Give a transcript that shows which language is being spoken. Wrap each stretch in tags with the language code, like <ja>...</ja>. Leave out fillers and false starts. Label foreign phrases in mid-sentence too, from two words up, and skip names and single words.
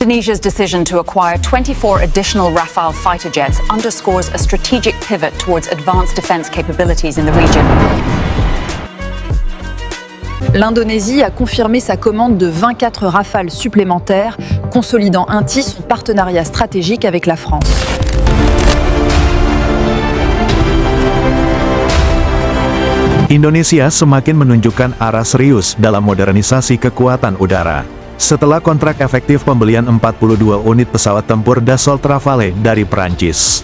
<en>Indonesia's decision to acquire 24 additional Rafale fighter jets underscores a strategic pivot towards advanced defense capabilities in the region.</en> <fr>L'Indonésie a confirmé sa commande de 24 Rafales supplémentaires, consolidant ainsi son partenariat stratégique avec la France.</fr> <id>Indonesia semakin menunjukkan arah serius dalam modernisasi kekuatan udara. Setelah kontrak efektif pembelian 42 unit pesawat tempur Dassault Rafale dari Prancis.</id>